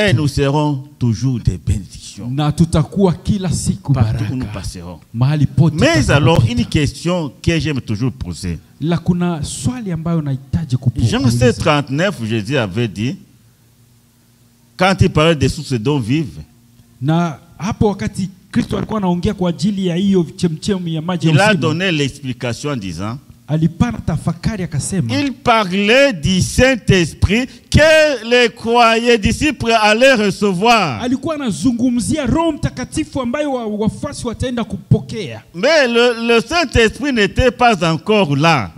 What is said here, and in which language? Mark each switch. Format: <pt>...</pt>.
<fr>Et nous serons toujours des bénédictions.</fr> <sw>Na tutakuwa kila siku</sw> <fr>Partout où nous</fr> <sw>baraka</sw> <fr>passerons.</fr> <sw>mahali pote.</sw> <fr>Mais</fr> <sw>tutakapopita.</sw> <fr>alors, une question que j'aime toujours poser.</fr> <sw>La kuna swali ambayo nahitaji</sw> <fr>Jean</fr> <sw>kuuliza.</sw> <fr>7:39, Jésus avait dit, quand il parlait des sources d'eau vive,</fr> <sw>Na hapo wakati Kristo alikuwa anaongea kwa ajili ya hiyo chemchemi ya maji ya</sw> <fr>il a</fr> <sw>uzima,</sw> <fr>donné l'explication en disant,</fr> <sw>alipana tafakari akasema,</sw> <fr>il parlait du Saint-Esprit que les croyants disciples allaient recevoir.</fr> <sw>alikuwa anazungumzia Roho Mtakatifu ambayo wafuasi wataenda kupokea.</sw> <fr>Mais le Saint-Esprit n'était pas encore là.</fr>